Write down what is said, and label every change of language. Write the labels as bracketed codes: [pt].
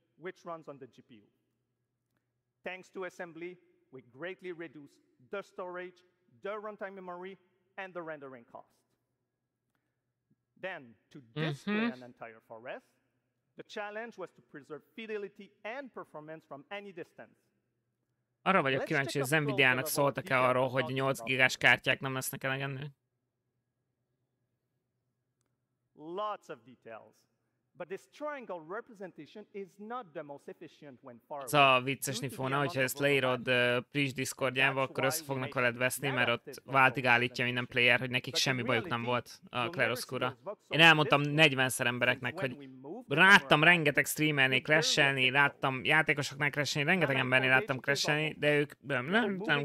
[en] which runs on the GPU. Thanks to assembly, we greatly reduce the storage, the runtime memory, and the rendering cost. Then, to display an entire forest, the challenge was to preserve fidelity and performance from any distance. [hu] Arra vagyok kíváncsi, hogy az Nvidia-nak szóltak-e arról, hogy 8 gigás kártyák nem lesznek elegendőek. [en] Lots of details. But this triangle representation is not the most efficient when far [hu] az a vicces nifóna, hogyha ezt leírod Prish Discordjába, akkor össze fognak veled veszni, mert ott váltig állítja minden player, hogy nekik semmi bajuk nem volt a Claroscura. Én elmondtam 40-szer embereknek, hogy láttam rengeteg streamernél crashelni, láttam játékosoknál crashelni, rengeteg embernél láttam crashelni, de ők nem